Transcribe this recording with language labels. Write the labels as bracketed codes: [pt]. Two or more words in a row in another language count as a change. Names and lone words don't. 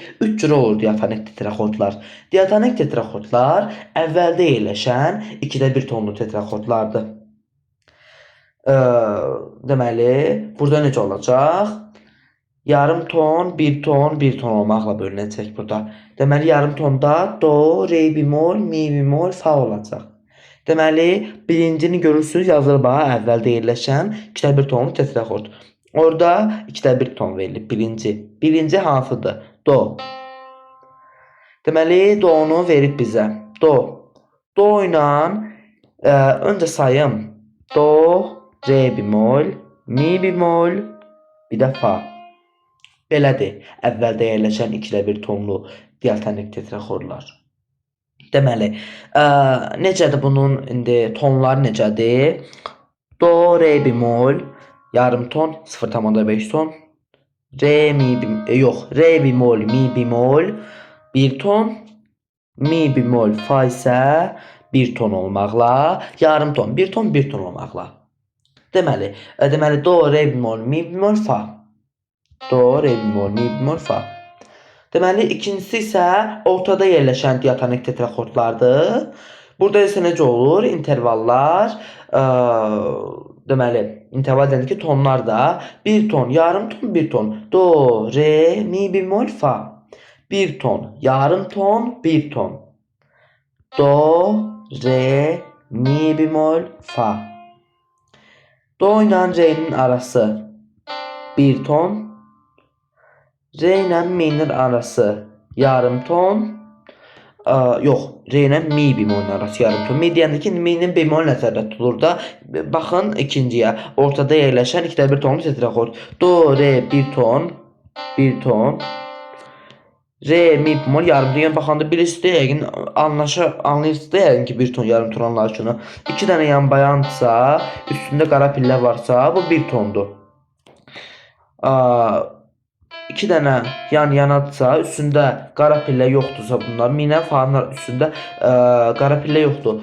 [az] 3 cür olur diatonik tetraxordlar. Diatonik tetraxordlar əvvəldə yerləşən 2/1 tonlu tetraxordlardır. Deməli, burada necə olacaq? Yarım ton, 1 ton, 1 ton olmaqla bölünəcək burada. Deməli, yarım tonda do, re bemol, mi bemol, fa olacaq. Deməli, birincini görürsünüz, yazılır bax, əvvəldə yerləşən 2/1 tonlu tetraxord. Orada 2/1 ton verilib, birinci. Birinci hansıdır? Do. Deməli, do'nu verib bizə. Do. Do ilə öncə sayım. Do, re bemol, mi bemol, bir də fa. Belədir, əvvəldə yerləşən 2/1 tonlu diatonik tetraxordlar. Deməli, necədir bunun indi tonları necədir? Do, re bemol, yarım ton, 0,5 ton. Re, mi bemol, yox, re bemol, mi bemol, 1 ton. Mi bemol, fa isə 1 ton olmaqla, yarım ton, 1 ton, 1 ton olmaqla. Deməli, do, re bemol, mi bemol, fa. Do, re bemol, mi bemol, fa. Deməli, ikincisi isə ortada yerləşən diatonik tetraxordlardır. Burada isə necə olur? İntervallar, deməli, interval deyəndə ki, tonlar da 1 ton, yarım ton, 1 ton. Do, re, mi bemol, fa. 1 ton, yarım ton, 1 ton. Do, re, mi bemol, fa. Do ilə re'nin arası 1 ton. Re ilə mi'nin arası yarım ton. Yox, re ilə mi bemolun arası yarım ton. Mi deyəndə ki, mi'nin bemol nəzərdə tutulur da. Baxın ikinciyə. Ortada yerləşən 2/1 tonlu tetraxord. Do, re 1 ton, 1 ton. Re, mi bemol yarım ton. Yəni baxanda birisi yəqin anlayırsınız da yəqin ki, 1 ton yarım ton anlayışını. 2 dənə yan bayandırsa, üstündə qara pillə varsa, bu 1 tondur. 2 dənə yan-yanadırsa, üstündə qara pillə yoxdursa bunlar, minə fanlar üstündə qara pillə yoxdur.